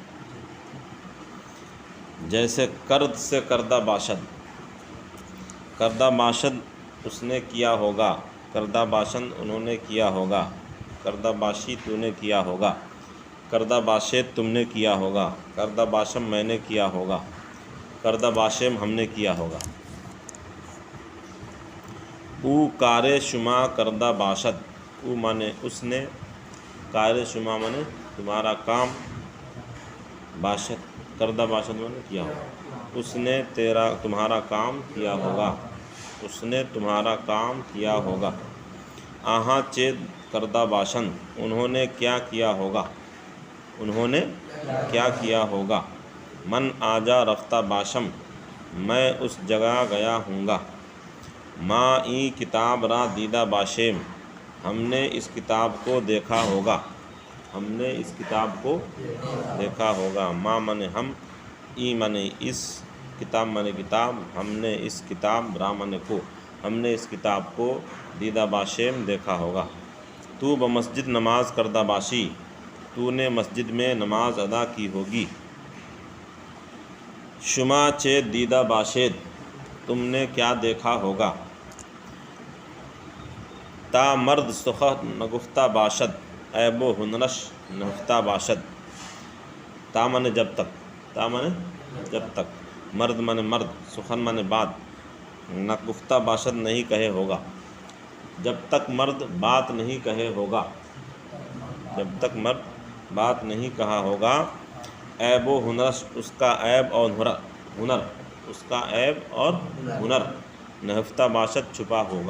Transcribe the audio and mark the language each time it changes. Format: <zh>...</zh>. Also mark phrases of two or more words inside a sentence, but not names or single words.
<ur>جیسے کرد سے</ur> <fa>کردہ باشد، کردہ باشد</fa> <ur>اس نے کیا ہوگا،</ur> <fa>کردہ باشند</fa> <ur>انہوں نے کیا ہوگا،</ur> <fa>کردہ باشی</fa> <ur>تو نے کیا ہوگا،</ur> <fa>کردہ باشد</fa> <ur>تم نے کیا ہوگا،</ur> <fa>کردہ باشم</fa> <ur>میں نے کیا ہوگا،</ur> <fa>کردہ باشم</fa> <ur>ہم نے کیا ہوگا۔</ur> <fa>او کار شما کردہ باشد، او</fa> <ur>مانے اس نے،</ur> <fa>کار شما</fa> <ur>مانے تمہارا کام،</ur> <fa>باشد کردہ باشد</fa> <ur>مانے کیا ہوگا، اس نے تمہارا کام کیا ہوگا، اس نے تمہارا کام کیا ہوگا۔</ur> <fa>آہاں چید کردہ باشند،</fa> <ur>انہوں نے کیا کیا ہوگا، انہوں نے کیا کیا ہوگا۔</ur> <fa>من آجا رفتہ باشم،</fa> <ur>میں اس جگہ گیا ہوں گا۔</ur> <fa>ما ای کتاب را دیدہ باشیم،</fa> <ur>ہم نے اس کتاب کو دیکھا ہوگا، ہم نے اس کتاب کو دیکھا ہوگا۔ ما منے ہم، ای منے اس، کتاب منے کتاب، ہم نے اس کتاب را منے کو، ہم نے اس کتاب کو</ur> <fa>دیدہ باشیم</fa> <ur>دیکھا ہوگا۔</ur> <fa>تو بمسجد نماز کردہ باشی،</fa> <ur>تو نے مسجد میں نماز ادا کی ہوگی۔</ur> <fa>شما چید دیدہ باشید،</fa> <ur>تم نے کیا دیکھا ہوگا۔</ur> <fa>تا مرد سخن نگفتہ باشد، عیب و ہنرش نہفتہ باشد۔</fa> <ur>تا منے جب تک، تا منے جب تک، مرد منے مرد، سخن منے بات،</ur> <fa>نگفتہ باشد</fa> <ur>نہیں کہے ہوگا، جب تک مرد بات نہیں کہے ہوگا، جب تک مرد بات نہیں کہا ہوگا۔</ur> <fa>عیب و ہنرش،</fa> <ur>اس کا عیب اور ہنر، اس کا عیب اور ہنر،</ur> <fa>نہفتہ باشد</fa> <ur>چھپا ہوگا۔</ur>